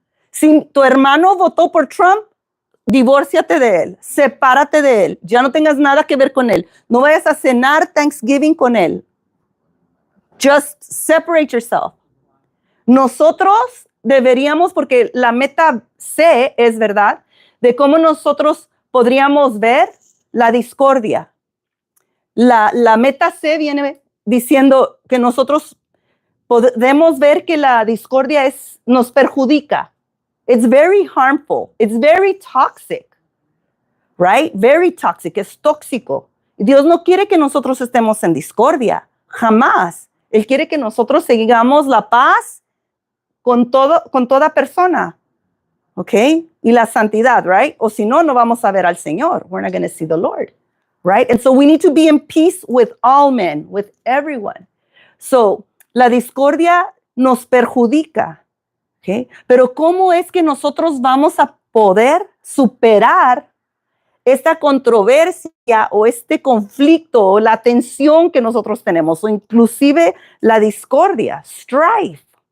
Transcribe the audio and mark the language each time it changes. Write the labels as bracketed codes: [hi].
[es] Si tu hermano votó por Trump, divórciate de él, sepárate de él, ya no tengas nada que ver con él. No vayas a cenar Thanksgiving con él. [en] Just separate yourself. [es] Nosotros deberíamos, porque la meta C es, ¿verdad?, de cómo nosotros podríamos ver la discordia. La meta C viene diciendo que nosotros podemos ver que la discordia nos perjudica. [en] It's very harmful. It's very toxic. Right? Very toxic. [es] Es tóxico. Dios no quiere que nosotros estemos en discordia. Jamás. Él quiere que nosotros sigamos la paz con toda persona. ¿Ok? Y la santidad, right? O si no, no vamos a ver al Señor. [en] We're not going to see the Lord. Right? And so we need to be in peace with all men, with everyone. [es] So, la discordia nos perjudica. ¿Okay? Pero ¿cómo es que nosotros vamos a poder superar esta controversia o este conflicto o la tensión que nosotros tenemos, o inclusive la discordia, strife?